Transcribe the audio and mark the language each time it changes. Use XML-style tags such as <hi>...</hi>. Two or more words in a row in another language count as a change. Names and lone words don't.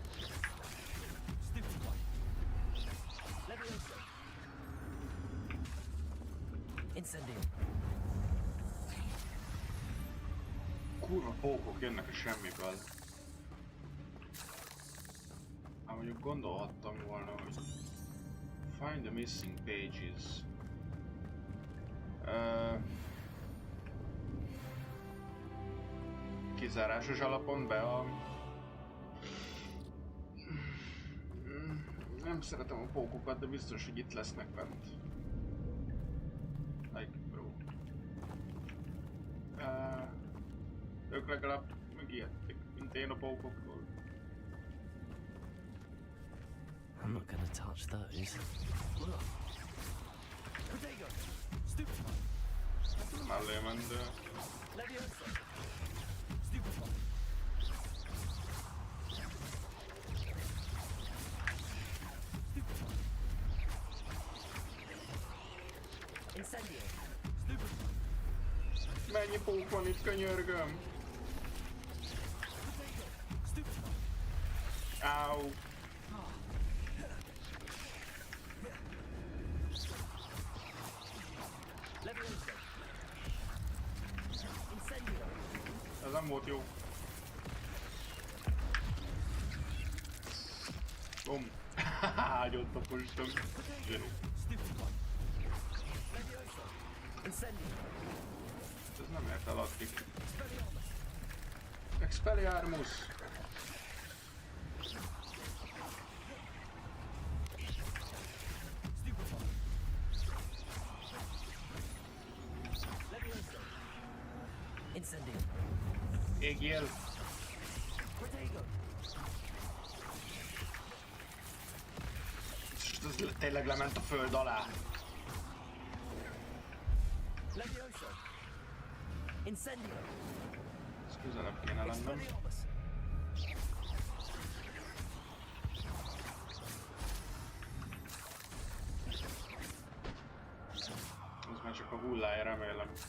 <hu>Incendio. Kurva pókok jönnek a semmiből. Gondolhattam volna, hogy</hu> <en>find the missing pages.</en> <hu>Kizárásos alapon be a... Nem szeretem a pókokat, de biztos, hogy itt lesznek bent.</hu> <en>Like, bro.</en> <hu>Ők legalább megijedtek, mint én a pókoktól.</hu> <en>I'm not gonna touch those.</en> <hu>Protego! Stupefy! Mellé ment, de... Leviosa! Stupefy! Stupefy! Incendio! Stupefy! Mennyi pók van itt, könyörgöm? Protego! Stupefy! Áú! Leviosa! Incendio! Ez nem volt jó. Bum! Ágyott a postom. Zsenu. Stupefy! Leviosa! Incendio! Ez nem ért el addig. Expelliarmus! Expelliarmus! Stupefy! Leviosa! Incendio! Égjél! Protego! Ez tényleg lement a föld alá. Leviosa! Incendio! Ez közelebb kéne lennem. Expelliarmus! Ez már csak a hullája, remélem.</hu>